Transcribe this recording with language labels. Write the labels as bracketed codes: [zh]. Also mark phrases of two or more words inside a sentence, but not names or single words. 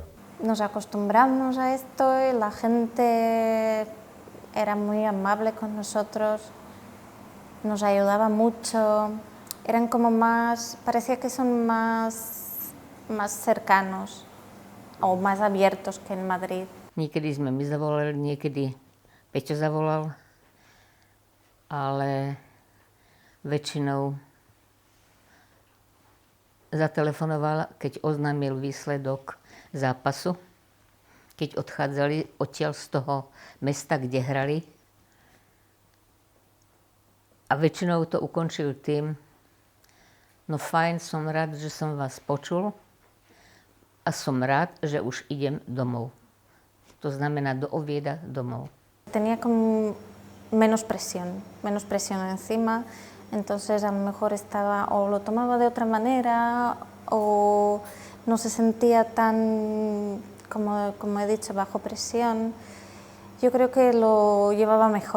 [es] Nos acostumbramos a esto y la gente era muy amable con nosotros, nos ayudaba mucho, eran como más, parecía que son más cercanos o más abiertos que en Madrid. [sk] Niekedy sme my zavolali, niekedy Peťo zavolal, ale väčšinou zatelefonoval, keď oznámil výsledok zápasu keď odchádzali odtiaľ z toho mesta, kde hrali. A väčšinou to ukončil tým, no fajn, som rád, že som vás počul a som rád, že už idem domov. To znamená do Ovieda domov. [es] Tenía como menos presión encima, entonces a lo mejor estaba o lo tomaba de otra manera o no se sentía tan, como he dicho, bajo presión. Yo creo que lo llevaba mejor.